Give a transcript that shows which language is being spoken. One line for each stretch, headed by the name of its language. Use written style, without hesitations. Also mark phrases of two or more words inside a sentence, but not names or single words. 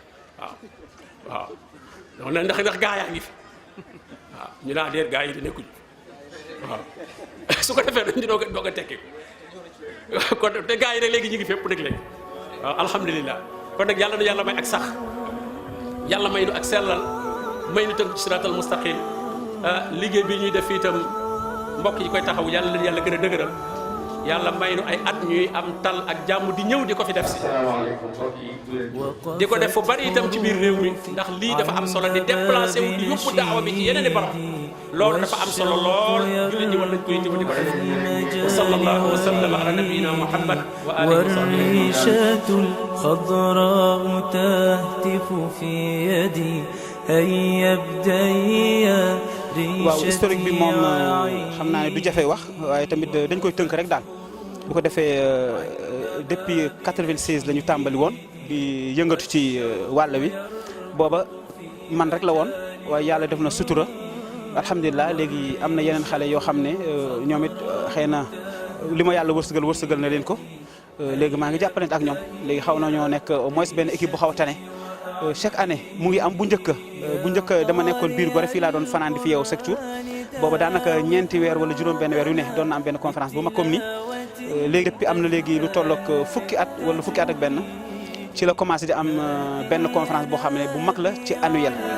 Wolof: waaw donc ndax gaa yaa ngi fi waaw ñu naa déet gaa yi di nekkuñ waaw su ko defee dañ doog a tekki kon te gaa yi rek léegi ñu ngi fépp nag léegi waaw alhamdulilah kon nag yàlla nu yàlla may ak sax yàlla may nu ak sellal may nu tënk ci
Arabic: الصراط المستقيم
Wolof: liggéey bi ñuy def fii itam mbokk yi koy taxaw yàlla leen yàlla gën a dëgëral yàlla may nu ay at ñuy am tal ak jàmm di ñëw di ko fi def si di ko def fu bari itam ci biir réew mi ndax lii dafa am solo di déplacé wu di yóbbu daawa bi ci yeneen i barab loolu dafa am solo lool jullit ñi war nañ koy jëf di ko def
Arabic: وصلى الله وسلم على نبينا محمد وعلى آله وصحبه والريشة الخضراء تهتف في يدي هيا ابدأي
Wolof: waaw historique bi moom xam naa ne du jafe wax waaye tamit dañ koy tënk rek daal bu ko defee depuis 96 la ñu tàmbali woon di yëngatu ci wàll wi booba man rek la woon waaye yàlla def na sutura alhamdulilah léegi am na yeneen xale yoo xam ne ñoom it xëy na li ma yàlla wërsëgal na leen ko léegi maa ngi jàppalante ak ñoom léegi xaw na ñoo nekk
French: au moins
Wolof: benn équipe bu xaw a tane
French: chaque année
Wolof: mu ngi am bu njëkk dama nekkoon biir Gorée fii laa doon fanaan di fi yeewu
French: chaque jour
Wolof: booba daanaka ñeenti weer wala juróom benn weer yu ne doon na am benn conférence bu ma comme ni léegi depuis am na léegi lu tollook fukki at wala fukki at ak benn ci la commencé di am benn conférence boo xam ne bu mag la ci annuel.